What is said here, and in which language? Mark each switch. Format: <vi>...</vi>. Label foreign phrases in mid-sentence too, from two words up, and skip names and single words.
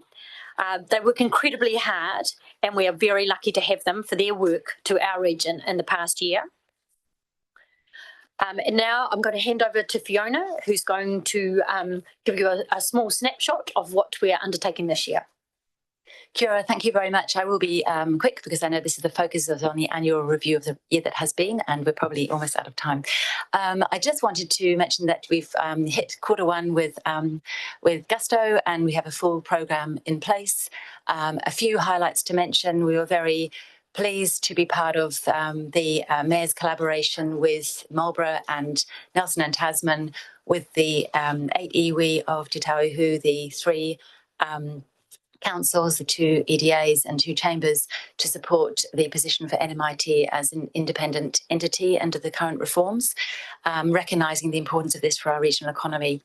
<en>They work incredibly hard, and we are very lucky to have them for their work to our region in the past year. And now I'm going to hand over to Fiona, who's going to give you a small snapshot of what we are undertaking this year.</en> <mi>Kia ora,</mi> <en>thank you very much. I will be quick because I know this is the focus on the annual review of the year that has been, and we're probably almost out of time. I just wanted to mention that we've hit Q1 with gusto, and we have a full program in place. A few highlights to mention: we were very pleased to be part of the Mayor's collaboration with Marlborough and Nelson and Tasman with the 8 iwi of Te Tauihu, the 3 councils, the 2 EDAs and 2 chambers to support the position for NMIT as an independent entity under the current reforms, recognising the importance of this for our regional economy.</en>